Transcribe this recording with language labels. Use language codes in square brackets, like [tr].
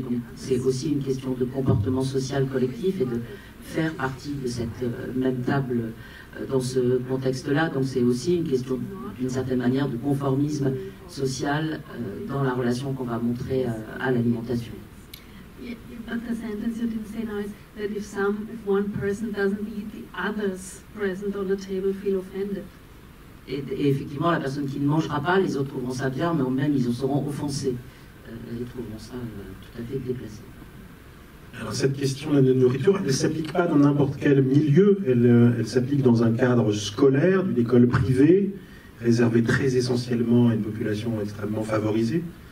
[fr] Donc c'est aussi une question de comportement social collectif et de faire partie de cette même table dans ce contexte-là. Donc c'est aussi une question d'une certaine manière de conformisme social dans la relation qu'on va montrer à l'alimentation. [en] But the sentence you didn't say now is that if one person doesn't eat, the others present on the table feel offended. [fr] Et effectivement, la personne qui ne mangera pas, les autres trouveront ça bien, mais même ils en seront offensés. Ils trouveront ça tout à fait déplacé. Alors cette question de la nourriture, elle ne s'applique pas dans n'importe quel milieu, elle s'applique dans un cadre scolaire, d'une école privée, réservée très essentiellement à une population extrêmement favorisée.